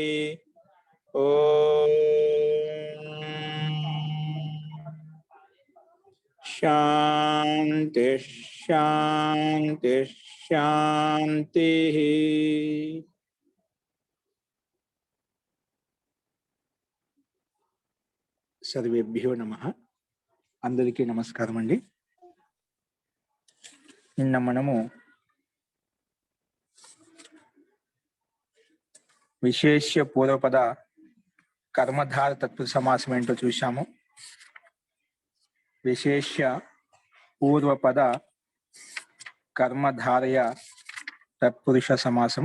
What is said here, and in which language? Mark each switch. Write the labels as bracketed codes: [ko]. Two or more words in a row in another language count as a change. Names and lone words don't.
[sa] ओम शांति शांति शांति। सर्वेभ्यो नमः। [te] అందరికీ నమస్కారం అండీ। నిన్న మనము విశేష పూర్వపద కర్మధార తత్పురుష సమాసం ఏంటో చూశాము. విశేష పూర్వపద కర్మధారయ తత్పురుష సమాసం.